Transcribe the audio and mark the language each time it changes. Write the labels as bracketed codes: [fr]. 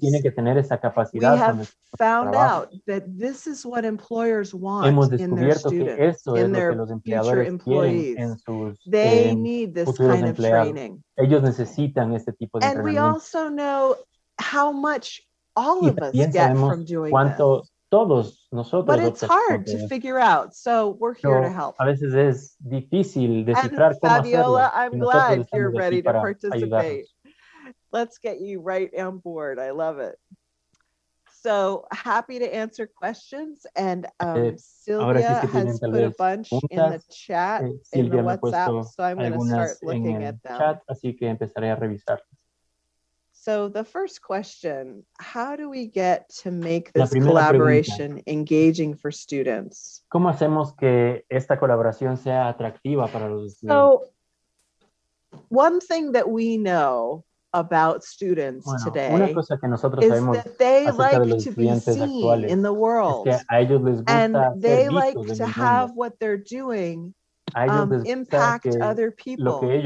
[en] We have found out that this is what employers want in their students, in their future employees. They need this kind of training. And we also know how much all of us get from doing this. But it's hard to figure out, so we're here to help. [es] A veces es difícil descifrar cómo [en] Fabiola, I'm glad you're ready to participate. Let's get you right on board. I love it. So happy to answer questions, and Sylvia has put a bunch in the chat, in the WhatsApp, so I'm going to start looking at them. [es] Chat, así que empezaré a revisar. [en] So the first question, how do we get to make this collaboration engaging for students? [es] ¿Cómo hacemos que esta colaboración sea atractiva para los estudiantes? [en] So one thing that we know about students today is that they like to be seen in the world, and they like to have what they're doing impact other people.